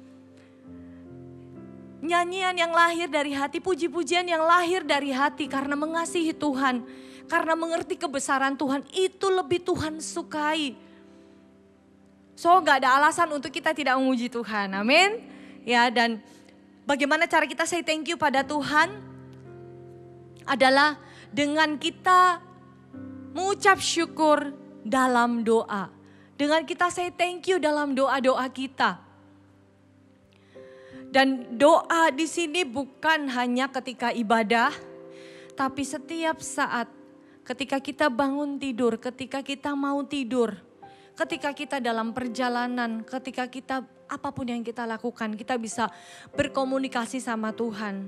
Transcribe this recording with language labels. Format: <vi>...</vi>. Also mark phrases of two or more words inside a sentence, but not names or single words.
<id>Nyanyian yang lahir dari hati, puji-pujian yang lahir dari hati karena mengasihi Tuhan, karena mengerti kebesaran Tuhan, itu lebih Tuhan sukai. So gak ada alasan untuk kita tidak memuji Tuhan, amin. Ya, dan bagaimana cara kita</id> <en>say thank you</en> <id>pada Tuhan? Adalah dengan kita mengucap syukur dalam doa. Dengan kita</id> <en>say thank you</en> <id>dalam doa-doa kita. Dan doa di sini bukan hanya ketika ibadah, tapi setiap saat ketika kita bangun tidur, ketika kita mau tidur, ketika kita dalam perjalanan, ketika kita apapun yang kita lakukan, kita bisa berkomunikasi sama Tuhan.</id>